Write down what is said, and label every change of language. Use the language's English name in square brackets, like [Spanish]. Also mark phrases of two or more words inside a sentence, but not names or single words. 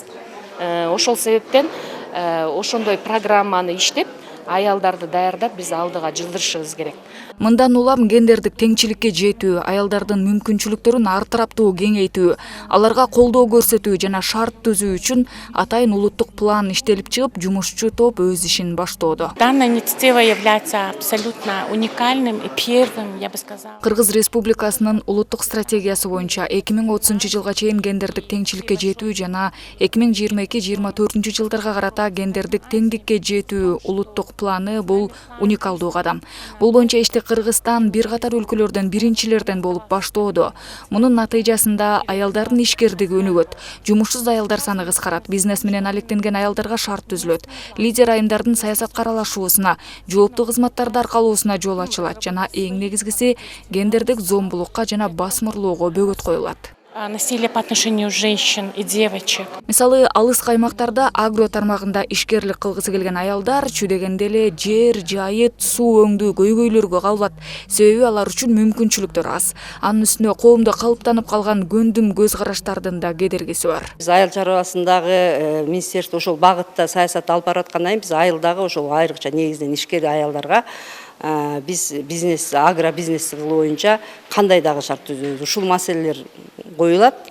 [Kyrgyz] Ошол себептен ошондой программаны иштеп, аялдарды даярдап биз алдыга жылдырышыбыз керек. Мындан улам гендердик теңчиликке жетүү, аялдардын мүмкүнчүлүктөрүн артыраптуу кеңейтүү, аларга колдоо көрсөтүү жана шарт түзүү үчүн атайын улуттук план иштелип чыгып, жумушчу топ өз ишин баштоодо. [Russian] Данная инициатива является абсолютно уникальным и первым, я бы сказала. [Kyrgyz] Кыргыз Республикасынын улуттук стратегиясы боюнча 2030 жылга чейин гендердик теңчиликке жетүү жана 2022-2024 жылдарга карата гендердик теңдикке жетүү улуттук планы бул уникалдуу кадам. Бул боюнча ишти Кыргызстан бир катар өлкөлөрдөн биринчилерден болуп баштоодо. Мунун натыйжасында аялдардын ишкердиги өнүгөт, жумушсуз аялдар саны кыскарат, бизнес менен алектенген аялдарга шарт түзүлөт, лидер айымдардын саясатка аралашуусуна, жооптуу кызматтарды аркалоосуна жол ачылат жана эң негизгиси гендердик зомбулукка жана басмырлоого бөгөт коюлат. [Russian] Насилие по отношению женщин и девочек. [Kyrgyz] Мисалы, алыс аймактарда агро тармагында ишкерлик кылгысы келген аялдар чүдегенде эле жер, жайыт, суу өңдүү көйгөйлөргө кабылат. Себеби алар үчүн мүмкүнчүлүктөр аз. Анын үстүнө коомдо калыптанып калган көндүм көз караштардын да кедергиси бар. Биз айыл чарбасындагы министрликте ошол багытта саясат алып бараткандан кийин биз айылдагы ошол айрыкча негизинен ишкер аялдарга биз бизнес, агробизнес боюнча кандай дагы шарт түзөбүз, ушул маселелер коюлат.